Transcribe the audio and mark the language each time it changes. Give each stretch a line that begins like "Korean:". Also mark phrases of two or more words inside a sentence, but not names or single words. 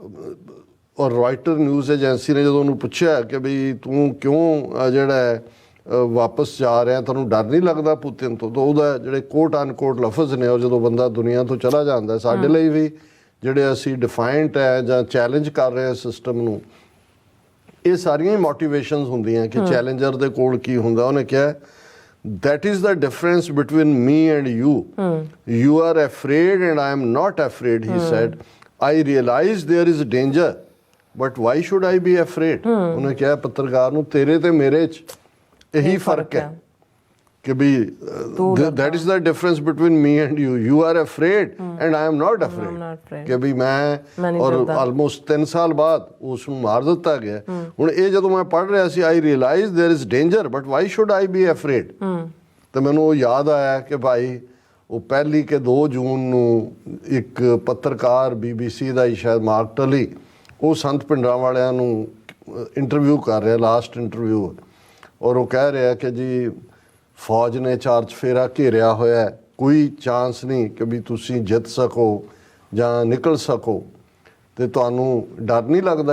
Punjabi: ਔਰ ਰਾਇਟਰ
English: news agency
Punjabi: ਨੇ ਜਦੋਂ ਉਹਨੂੰ ਪੁੱਛਿਆ ਕਿ ਬਈ ਤੂੰ ਕਿਉਂ ਜਿਹੜਾ ਵਾਪਸ ਜਾ ਰਿਹਾ, ਤੁਹਾਨੂੰ ਡਰ ਨਹੀਂ ਲੱਗਦਾ ਪੁਤਿਨ ਤੋਂ? ਤਾਂ ਉਹਦਾ ਜਿਹੜੇ
English: quote unquote
Punjabi: ਲਫ਼ਜ਼ ਨੇ, ਔਰ ਜਦੋਂ ਬੰਦਾ ਦੁਨੀਆ ਤੋਂ ਚਲਾ ਜਾਂਦਾ ਸਾਡੇ ਲਈ ਵੀ ਜਿਹੜੇ ਅਸੀਂ ਡਿਫਾਇੰਟ ਹੈ ਜਾਂ ਚੈਲੰਜ ਕਰ ਰਹੇ ਹਾਂ ਸਿਸਟਮ ਨੂੰ, ਇਹ ਸਾਰੀਆਂ ਹੀ ਮੋਟੀਵੇਸ਼ਨਸ ਹੁੰਦੀਆਂ ਕਿ ਚੈਲੰਜਰ ਦੇ ਕੋਲ ਕੀ ਹੁੰਦਾ। ਉਹਨੇ ਕਿਹਾ
English: that is the difference between me and you. You are afraid and I am not afraid, he said. I realize there is danger, but why should I be afraid?
Punjabi: ਉਹਨੇ ਕਿਹਾ ਪੱਤਰਕਾਰ ਨੂੰ ਤੇਰੇ ਤੇ ਮੇਰੇ 'ਚ ਇਹੀ ਫਰਕ ਹੈ ਕਿ ਵੀ
English: that is the difference between me and you. You are afraid and I am not afraid.
Punjabi: ਕਿ ਵੀ ਮੈਂ ਔਰ ਆਲਮੋਸਟ 3 ਸਾਲ ਬਾਅਦ ਉਸ ਨੂੰ ਮਾਰ ਦਿੱਤਾ ਗਿਆ। ਹੁਣ ਇਹ ਜਦੋਂ ਮੈਂ ਪੜ੍ਹ ਰਿਹਾ ਸੀ
English: I realize there is danger but why should I be afraid?
Punjabi: ਤੇ ਮੈਨੂੰ ਉਹ ਯਾਦ ਆਇਆ ਕਿ ਭਾਈ ਉਹ ਪਹਿਲੀ ਕਿ 2 ਜੂਨ ਨੂੰ ਇੱਕ ਪੱਤਰਕਾਰ BBC ਦਾ ਹੀ ਸ਼ਾਇਦ ਮਾਰਕ ਟਲੀ ਉਹ ਸੰਤ ਪਿੰਡਾਂ ਵਾਲਿਆਂ ਨੂੰ ਇੰਟਰਵਿਊ ਕਰ ਰਿਹਾ,
English: last interview,
Punjabi: ਔਰ ਉਹ ਕਹਿ ਰਿਹਾ ਕਿ ਜੀ ਫੌਜ ਨੇ 4 ਚੁਫੇਰਾ ਘੇਰਿਆ ਹੋਇਆ, ਕੋਈ ਚਾਂਸ ਨਹੀਂ ਕਿ ਵੀ ਤੁਸੀਂ ਜਿੱਤ ਸਕੋ ਜਾਂ ਨਿਕਲ ਸਕੋ, ਤੇ ਤੁਹਾਨੂੰ ਡਰ ਨਹੀਂ ਲੱਗਦਾ?